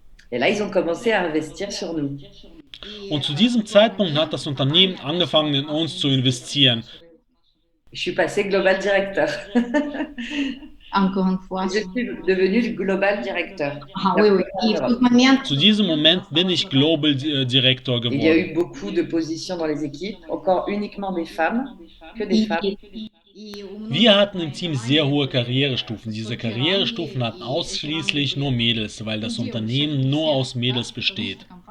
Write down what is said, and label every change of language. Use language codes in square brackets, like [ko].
[fr] Et là, ils ont commencé à investir sur nous. [de] Und zu diesem Zeitpunkt hat das Unternehmen angefangen, in uns zu investieren. [fr] Je suis passée global directeur. Encore une fois. Je suis devenue global directeur. Ah, oui, oui. Et [ru] в тот момент, [de] Zu diesem Moment bin ich Global Director [fr] il y a eu beaucoup de positions dans les équipes, encore uniquement des femmes, que des femmes. [de] Wir hatten im Team sehr hohe Karrierestufen. Diese Karrierestufen hatten ausschließlich nur Mädels, weil das Unternehmen nur aus Mädels besteht.